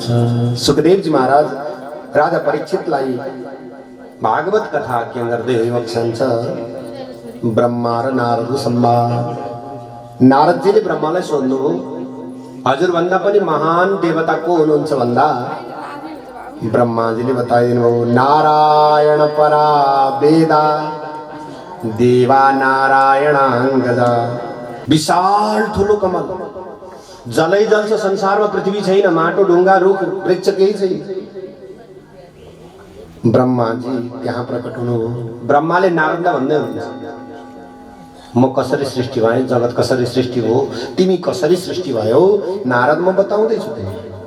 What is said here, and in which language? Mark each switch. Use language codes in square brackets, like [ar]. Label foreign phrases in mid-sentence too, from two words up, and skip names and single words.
[ne] सुखदेव जी महाराज राजा परीक्षितलाई भागवत कथा के गर्दै बक्सन्छ ब्रह्मा र नारद संवाद। नारदजीले ब्रह्मालाई सोध्नुभयो, हजुर भन्दा पनि महान देवता को हुनुहुन्छ भन्दा ब्रह्माजीले बताइदिनु भयो, [sa] नारायण परा वेदा देवा नारायणाङ्गजा। [ne] विशाल ठुलो कमल, जलै जल छ संसारमा, पृथ्वी छैन, माटो ढुङ्गा रुख वृक्ष केही छैन। ब्रह्माजी त्यहाँ प्रकट हुनुभयो। ब्रह्माले नारदलाई भन्दै हुनुहुन्छ, म कसरी सृष्टि भएँ, जगत कसरी सृष्टि हो, तिमी कसरी सृष्टि भयो, नारद म बताउँदैछु तिमीलाई।